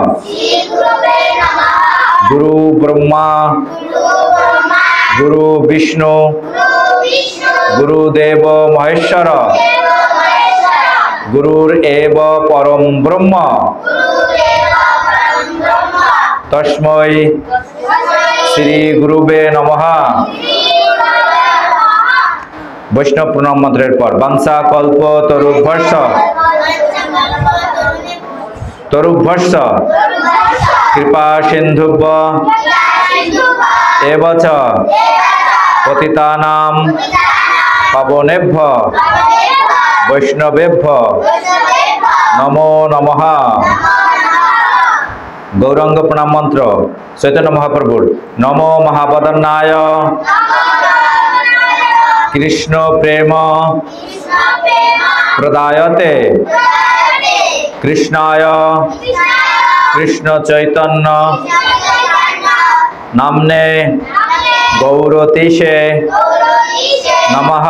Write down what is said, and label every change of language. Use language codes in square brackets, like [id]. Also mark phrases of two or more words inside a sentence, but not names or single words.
[sa] গুরু ব্রহ্মা গুরু বিষ্ণু গুরুদেব মহেশ্বর গুরুর এব পরম ব্রহ্ম তস্मै শ্রী গুরুবে নমঃ। [bn] বৈষ্ণব প্রণাম মন্ত্রের পর [sa] বাঞ্ছা কল্প তরুভ্যশ্চ কৃপা সিন্ধুভ্য এব চ পতিতানাং পাবনেভ্যো বৈষ্ণবেভ্যো নমো নমঃ। [bn] গৌরাঙ্গ প্রণাম মন্ত্র চৈতন্য মহাপ্রভুর। [sa] নমো মহাবদন্নায় কৃষ্ণ প্রেম প্রদায়তে কৃষ্ণায় কৃষ্ণ চৈতন্য নামনে গৌরতীশে নমঃ।